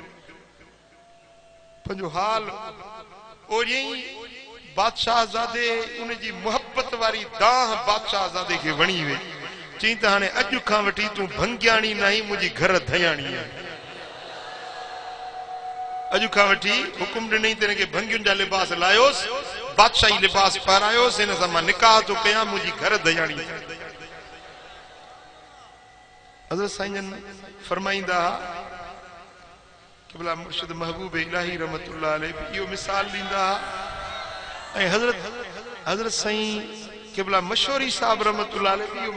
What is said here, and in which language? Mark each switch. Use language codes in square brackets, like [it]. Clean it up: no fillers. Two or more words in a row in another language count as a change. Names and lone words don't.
[sd] पंहिंजो हाल ओरियई बादशाह ज़ादे उन जी मुहब्बत वारी दाह बादशाह ज़ादे खे वणी वई। चई त हाणे अॼु खां वठी तूं भंगियाणी न आहीं, मुंहिंजी घर धयाणी आहे। अजु का वठी हुकुम ॾिनई तेन के भंगियुनि जा लिबास लायोस बादशाही लिबास पारायोस इन सां मां निकाह तो कयां मुंहिंजी घर दयाणी हज़रत साईं फरमाईंदा क़िबला मुर्शिद महबूब इलाही [ar] رحمة الله عليه [sd] इहो मिसाल ॾींदा ऐं हज़रत साईं क़िबला मशहूरी साहब [ar] رحمة الله عليه [sd] इहो